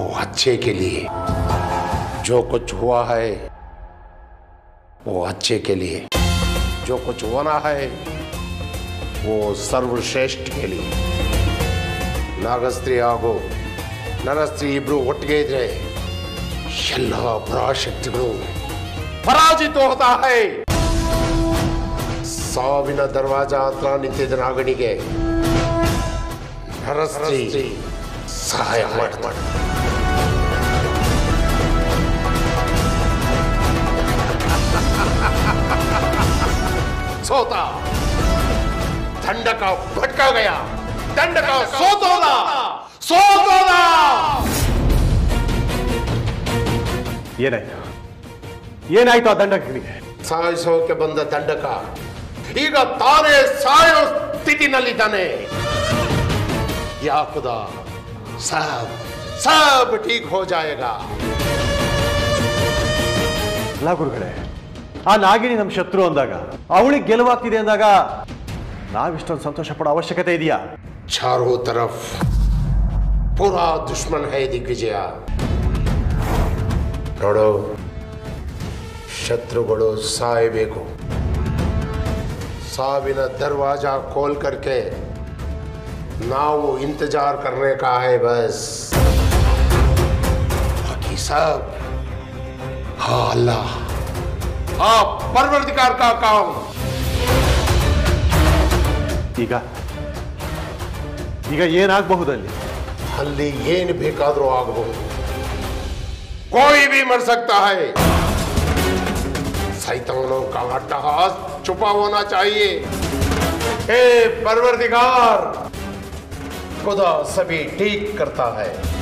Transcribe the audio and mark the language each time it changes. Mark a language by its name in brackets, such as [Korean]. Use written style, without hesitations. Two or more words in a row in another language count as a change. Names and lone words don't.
[Hindi] अच्छे के लिए, जो कुछ हुआ है वो अच्छे के लिए, जो कुछ होना है वो सर्वश्रेष्ठ के लिए. [Kannada] ನಾಗಸ್ತ್ರೀ ಹಾಗೂ ನರಸ್ತ್ರೀ ಇಬ್ರು ಒಟ್ಟಿಗೆ ಇದ್ರೆ ಎಲ್ಲ ಪರಾಶಕ್ತಿಗಳು ಪರಾಜಿತ [Hindi] होता है. [Kannada] ಸಾವಿನ ದರ್ವಾಜಾ ಹತ್ರ ನಿಂತಿದ್ದ ನಾಗಣಿಗೆ ನರಸ್ತ್ರೀ ಸಹಾಯ ಮಾಡ್ತಾರೆ. सोता दंड का भटका गया, दंड का सोतोदा ಏನಾಯ್ತು ಆ ದಂಡಕನಿಗೆ? ಸಾಯಿಸೋಕೆ ಬಂದ ದಂಡಕ ಈಗ ತಾನೇ ಸಾಯೋ ಸ್ಥಿತಿನಲ್ಲಿದ್ದಾನೆ. [Hindi] या ख़ुदा, सब ठीक हो जाएगा. [Kannada] ಅಲ್ಲ ಗುರುಗಳೇ, ಆ ನಾಗಿಣಿ ನಮ್ಮ ಶತ್ರು ಅಂದಾಗ, ಅವಳಿಗೆ ಗೆಲುವಾಗ್ತಿದೆ ಅಂದಾಗ ನಾವಿಷ್ಟೊಂದು ಸಂತೋಷ ಪಡೋ ಅವಶ್ಯಕತೆ ಇದೆಯಾ? [Hindi] चारों तरफ पूरा दुश्मन है दिग्विजय. [Kannada] ನೋಡು, ಶತ್ರುಗಳು ಸಾಯಬೇಕು. [Hindi] ಸಾವಿನ दरवाजा खोल करके नाव इंतजार करने का है बस. बाकी सब हाँ अल्लाह, हाँ परवरदिगार का काम. [Kannada] ಈಗ ಏನಾಗಬಹುದಲ್ಲಿ? ಅಲ್ಲಿ ಏನು ಬೇಕಾದರೂ ಆಗಬಹುದು. [Hindi] कोई भी मर सकता है. शैतानों का अट्टहास छुपा होना चाहिए। हे परवरदिगार, खुदा सभी ठीक करता है।